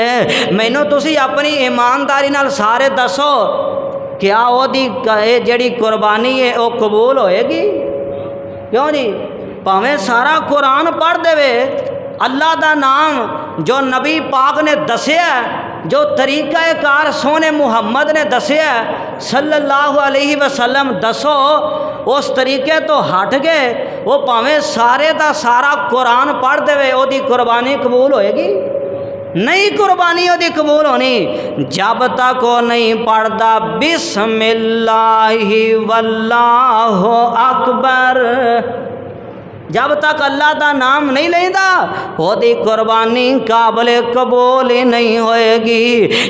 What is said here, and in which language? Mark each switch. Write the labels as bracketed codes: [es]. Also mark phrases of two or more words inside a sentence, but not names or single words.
[pa] مینوں تسی اپنی ایمانداری نال سارے دسو، کیا اودی جیہڑی قربانی ہے او قبول ہوئے گی? کیوں جی? بھاویں سارا قرآن پڑھ دیوے، اللہ دا نام جو نبی پاک نے دسیا، جو طریقہ کار سونے محمد نے دسیا, जो तरीका कार सोने मुहम्मद ने दसिया [ar] صلى الله عليه وسلم, [pa] دسو اس طریقے تو ہٹ گئے او بھاویں سارے دا سارا قرآن پڑھ دیوے، اودی قربانی قبول ہوئے گی? نہیں، قربانی اودی قبول ہونی جب تک او نہیں پڑھتا [ar] بسم الله والله أكبر. [pa] جب تک اللہ کا نام نہیں لیندا اودی قربانی قابلے قبول ہی نہیں ہوئے گی.